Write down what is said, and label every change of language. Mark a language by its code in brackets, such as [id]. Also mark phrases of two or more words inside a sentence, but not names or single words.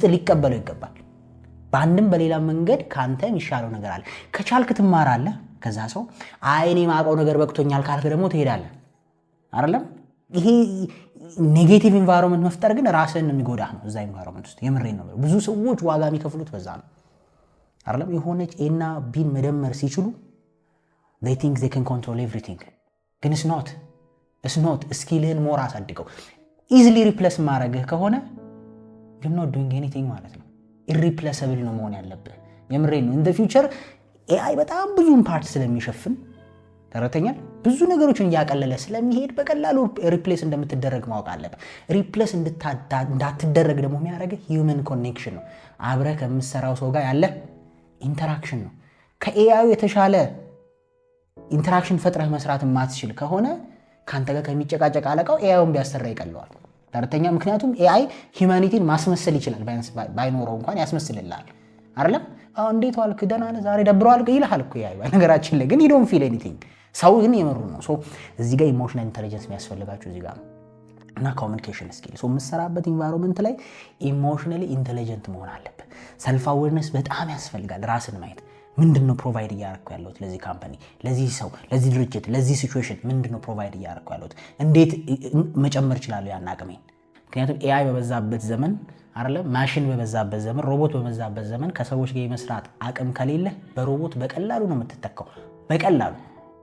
[am] ሊቀበለው ይገባል። በአንድም በሌላ መንገድ ካንተ የሚሻለው ነገር አለ። ከቻልክ ትማራለህ ከዛ ሰው። እኔ የማውቀው ነገር በቅቶኛል ካልክ ደግሞ ትሄዳለህ አይደለም። ይሄ [en] negative environment [am] መፍጠር ግን ራስህን የሚጎዳህ ነው። እዛ ኢንቫይሮንመንት ውስጥ የምሬን ነው። ብዙ ሰዎች ዋጋ የሚከፍሉት በዛ ነው አይደለም። የሆነች ኤና ቢን መደመር ሲችሉ they [en] think they can control everything [am] ግን [en] it's not [am] ስኪልህን ሞር አሳድገው። [en] easily replace [am] ማድረግህ ከሆነ [en] you're not doing anything [am] ማለት ነው። ኢሪፕሌሰብል ነው መሆን ያለብህ። የምሬን ነው። [en] in the future AI [am] በጣም ብዙን ፓርት ስለሚሸፍን ተረተኛል ብዙ ነገሮችን እያቀለለ ስለሚሄድ በቀላሉ ሪፕሌስ እንደምትደረግ ማወቅ አለብህ። ሪፕሌስ እንዳትደረግ ደግሞ የሚያደርግህ [en] human connection [am] ነው። አብረህ ከምትሰራው ሰው ጋር ያለ ኢንተራክሽን ነው። ከኤአዩ የተሻለ ኢንተራክሽን ፈጥረህ መስራት ማትችል ከሆነ ካንተ ጋር ከሚጨቃጨቅ አለቃው ኤአዩን ቢያሰራ ይቀለዋል። ተረተኛ ምክንያቱም ኤአይ ሂዩማኒቲን ማስመሰል ይችላል። ባይኖረው እንኳን ያስመስልልሃል አይደለም። እንዴት ዋልክ ደህና ነህ ዛሬ ደብረዋል ይልሃል እኮ ኤአይ። በነገራችን ላይ ግን [en] you don't feel anything። [am] ሰው ግን የምሩ ነው። እዚህ ጋር [en] emotional intelligence [am] የሚያስፈልጋችሁ እዚህ ጋር ነው እና [en] communication skill [am] የምትሰራበት ኢንቫይሮንመንት ላይ [en] emotionally intelligent [am] መሆን አለበት። [en] self awareness [am] በጣም ያስፈልጋል። ራስን ማየት ምንድነው ፕሮቫይድ እያደረኩ ያለሁት ለዚህ ካምፓኒ፣ ለዚህ ሰው፣ ለዚህ ድርጅት፣ ለዚህ ሲቹዌሽን ምንድነው ፕሮቫይድ እያደረኩ ያለሁት፣ እንዴት መጨመር እችላለሁ ያን አቅሜን። ምክንያቱም ኤአይ በበዛበት ዘመን አይደለም ማሽን በበዛበት ዘመን ሮቦት በበዛበት ዘመን ከሰዎች ጋር የመስራት አቅም ከሌለ በሮቦት በቀላሉ ነው የምትተካው። በቀላሉ